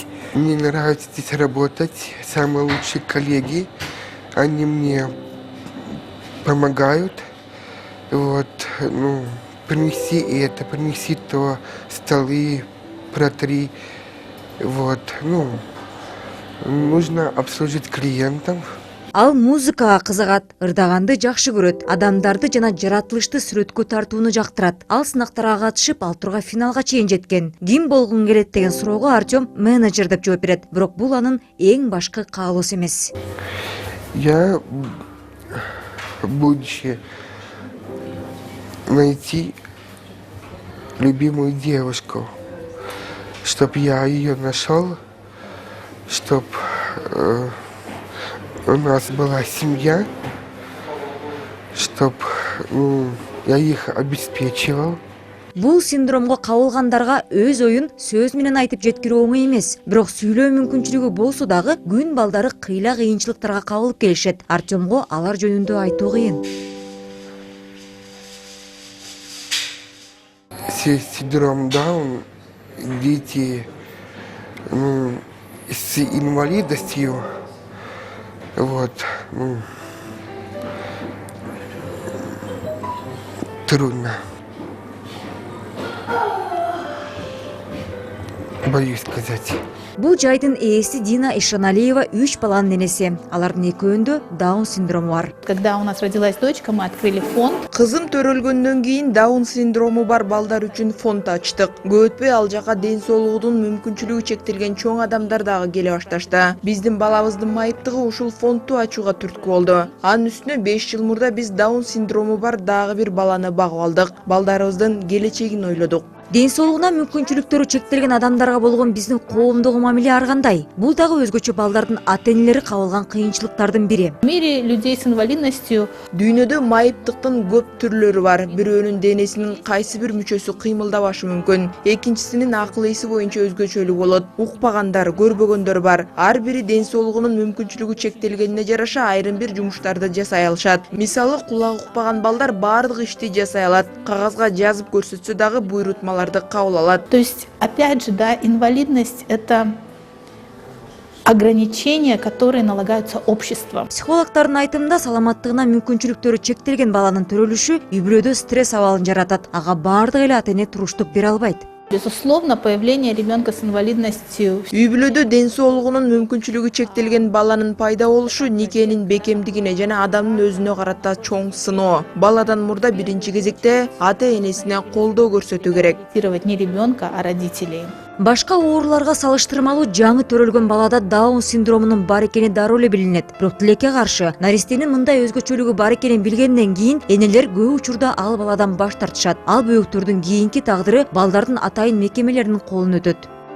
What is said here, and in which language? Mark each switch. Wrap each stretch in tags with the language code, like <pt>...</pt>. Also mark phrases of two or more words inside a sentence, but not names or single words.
<ru>Мне нравится здесь работать, самые лучшие коллеги, они мне помогают. Вот, ну, принеси это, принеси то, столы, протри. Вот, ну, нужно обслужить клиентов.</ru> <ky>Ал музыкага кызыгат, ырдаганды жакшы көрөт, адамдарды жана жаратылышты сүрөткө тартууну жактырат. Ал сынактарга катышып, ал турга финалга чейин жеткен. Ким болгун келет деген суроого Артем менеджер деп жооп берет. Бирок бул анын эң башкы каалоосу эмес.</ky> <ru>Я будущее найти любимую девушку, чтоб я ее нашел, чтоб у нас была семья, чтоб я их обеспечивал.</ru> <ky>Бул синдромго кабылгандарга өз оюн сөз менен айтып жеткирүү оңой эмес. Бирок сүйлөө мүмкүнчүлүгү болсо дагы күн балдары кыйла кыйынчылыктарга кабылып келишет. Артемго алар жөнүндө айтуу кыйын.</ky> <ru>Синдром Даун, дети с инвалидностью, вот, трудно. Боюсь сказать.</ru> <ky>Бул жайдын ээси Дина Ишаналиева 3 баланын энеси. Алардын экөөндө Даун синдрому бар.</ky> <ru>Когда у нас родилась дочка, мы открыли фонд.</ru> <ky>Кызым төрөлгөндөн кийин Даун синдрому бар балдар үчүн фонд ачтык. Көп өтпөй ал жака ден соолугунун мүмкүнчүлүгү чектелген чоң адамдар дагы келе башташты. Биздин балабыздын майыптыгы ушул фондду ачууга түрткү болду. Анын үстүнө 5 жыл мурда биз Даун синдрому бар дагы бир баланы багып алдык. Балдарыбыздын келечегин ойлодук. Ден соолугуна мүмкүнчүлүктөрү чектелген адамдарга болгон биздин коомдогу мамиле ар кандай. Бул дагы өзгөчө балдардын ата-энелери кабылган кыйынчылыктардын бири.</ky> <ru>В мире людей с инвалидностью</ru> <ky>Дүйнөдө майыптыктын көп түрлөрү бар. Бирөөнүн денесинин кайсы бир мүчөсү кыймылдабашы мүмкүн. Экинчисинин акыл эси боюнча өзгөчөлүк болот. Укпагандар, көрбөгөндөр бар. Ар бири ден соолугунун мүмкүнчүлүгү чектелгенине жараша айрым бир жумуштарды жасай алышат. Мисалы, кулагы укпаган балдар баардык ишти жасай алат. Кагазга жазып көрсөтсө дагы буйрутмаларды кабыл алат.</ky> <ru>То есть, опять же, да, инвалидность – это ограничения, которые налагаются обществом.</ru> <ky>Психологдордун айтымында саламаттыгына мүмкүнчүлүктөрү чектелген баланын төрөлүшү үй-бүлөдө стресс абалын жаратат. Ага баардык эле ата-эне туруштук бере албайт.</ky> <ru>Безусловно, появление ребенка с инвалидностью.</ru> <ky>Үй-бүлөдө ден соолугунун мүмкүнчүлүгү чектелген баланын пайда болушу никенин бекемдигине жана адамдын өзүнө карата чоң сыноо. Баладан мурда биринчи кезекте ата-энесине колдоо көрсөтүү керек.</ky> <ru>Не ребенка, а родителей.</ru> <ky>Башка ооруларга салыштырмалуу жаңы төрөлгөн балада Даун синдромунун бар экени дароо эле билинет. Бирок тилекке каршы наристенин мындай өзгөчөлүгү бар экенин билгенден кийин энелер көп учурда ал баладан баш тартышат. Ал бөбөктөрдүн кийинки тагдыры балдардын атайын мекемелеринин колуна өтөт.</ky>